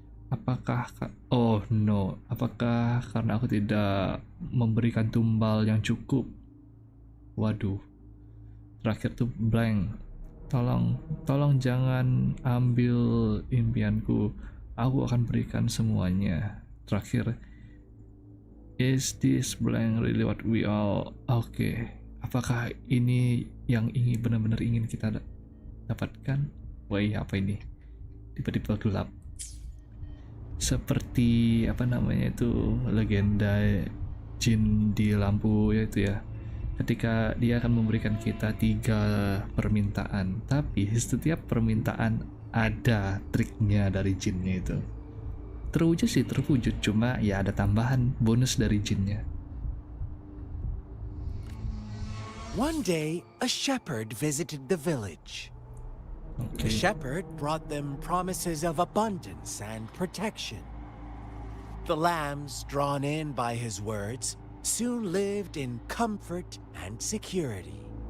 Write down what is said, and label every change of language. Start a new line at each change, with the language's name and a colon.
Indonesian: Apakah apakah karena aku tidak memberikan tumbal yang cukup? Waduh. Terakhir tuh blank. Tolong jangan ambil impianku. Aku akan berikan semuanya. Terakhir,
English: is this blank really what we all?
Indonesian: Oke. Apakah ini yang benar-benar ingin kita dapatkan? Wah, apa ini? Tiba-tiba gelap. Seperti apa namanya itu legenda jin di lampu yaitu ya, ketika dia akan memberikan kita 3 permintaan, tapi setiap permintaan ada triknya dari jinnya itu. Terwujud, cuma ya ada tambahan bonus dari jinnya.
English: One day, a shepherd visited the village. The shepherd brought them promises of abundance and protection. The lambs, drawn in by his words, soon lived in comfort and security.